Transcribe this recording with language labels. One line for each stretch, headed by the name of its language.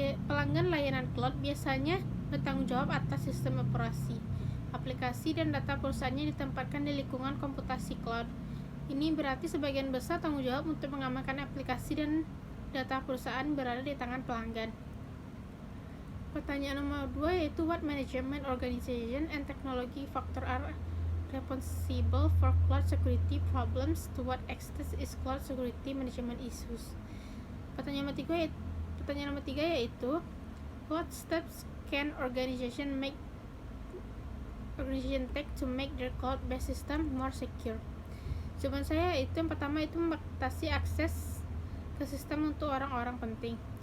Indonesian: Pelanggan layanan cloud biasanya bertanggung jawab atas sistem operasi, aplikasi, dan data perusahaannya ditempatkan di lingkungan komputasi cloud. Ini berarti sebagian besar tanggung jawab untuk mengamankan aplikasi dan data perusahaan berada di tangan pelanggan. Pertanyaan nomor 2 yaitu,
English: what management, organization, and technology factor are responsible for cloud security problems? To what extent is cloud security management issues?
Indonesian: Pertanyaan nomor 3 yaitu,
English: what steps can organization take to make their cloud-based system more secure?
Indonesian: Jawaban saya itu yang pertama itu membatasi akses ke sistem untuk orang-orang penting.